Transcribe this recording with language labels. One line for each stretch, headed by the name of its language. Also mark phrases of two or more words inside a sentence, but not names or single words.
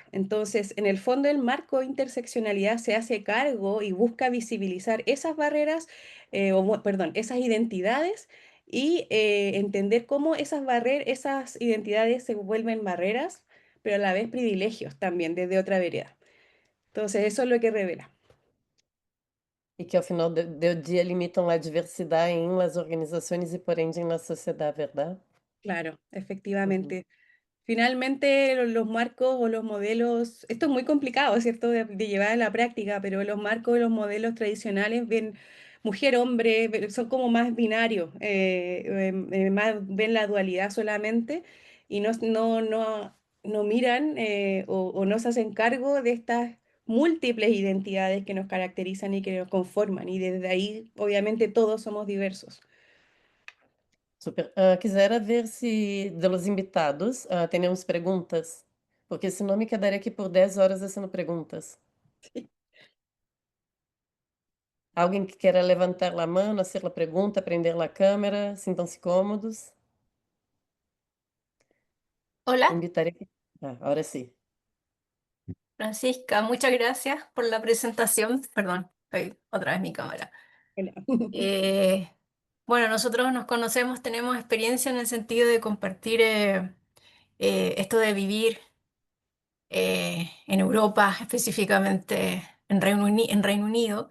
Spanish: Entonces, en el fondo, el marco de interseccionalidad se hace cargo y busca visibilizar esas barreras, perdón, esas identidades y entender cómo esas identidades se vuelven barreras, pero a la vez privilegios también desde otra vereda. Entonces, eso es lo que revela.
Portuguese: E que ao final do dia limitam a diversidade em las organizações e
Spanish: por ende
Portuguese: na sociedade, verdade?
Spanish: Claro, Uhum. efectivamente. Finalmente, los marcos o los modelos, esto es muy complicado, ¿cierto?, de llevar a la práctica, pero los marcos y los modelos tradicionales ven mujer-hombre, son como más binarios, más ven la dualidad solamente y no miran o no se hacen cargo de estas múltiples identidades que nos caracterizan y que nos conforman, y desde ahí, obviamente, todos somos diversos. Super.
Portuguese: Quisera ver se dos invitados temos perguntas, porque senão me quedaria aqui por 10 horas fazendo perguntas. Alguém que queira levantar a mão, fazer a pergunta, prender a câmera, sintam-se cômodos.
Spanish: Hola,
Portuguese: Invitaria que... agora sim.
Spanish: Francisca, muchas gracias por la presentación. Perdón, estoy otra vez mi cámara. Hola. Eh, bueno, nosotros nos conocemos, tenemos experiencia en el sentido de compartir esto de vivir en Europa, específicamente en Reino Unido.